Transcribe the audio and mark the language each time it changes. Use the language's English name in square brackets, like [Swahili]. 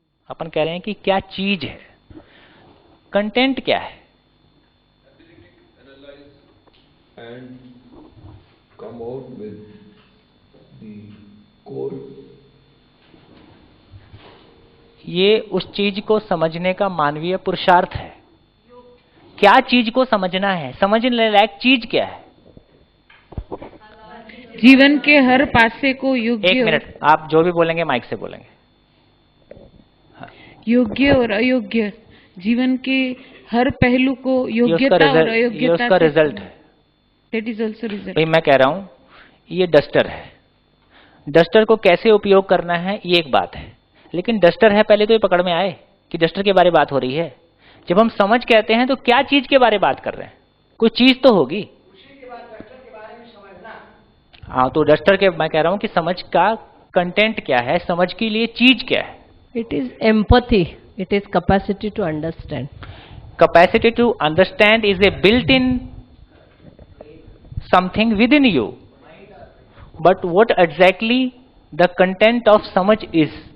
[Hindi] अपन कह रहे हैं कि क्या चीज है, कंटेंट क्या है? [English] And come out with the core. [Hindi] ये उस चीज को समझने का मानवीय पुरुषार्थ है। क्या चीज को समझना है, समझने लायक चीज क्या है? जीवन के हर पासे को योग्य, एक मिनट, आप जो भी बोलेंगे माइक से बोलेंगे। योग्य और अयोग्य, जीवन के हर पहलू को योग्यता और ये अयोग्यता उसका रिजल्ट है। [English] That is also result. [Hindi] भाई मैं कह रहा हूं ये डस्टर है, डस्टर को कैसे उपयोग करना है ये एक बात है, लेकिन डस्टर है पहले तो ये पकड़ में आए कि डस्टर के बारे में बात हो रही है। जब हम समझ कहते हैं तो क्या चीज के बारे में बात कर रहे हैं? कोई चीज तो होगी। हाँ, तो डस्टर के मैं कह रहा हूं कि समझ का कंटेंट क्या है, समझ के लिए चीज क्या है? [English] It is empathy. It is capacity to understand. Capacity to understand is a built-in something within you. But what exactly the content of समझ is?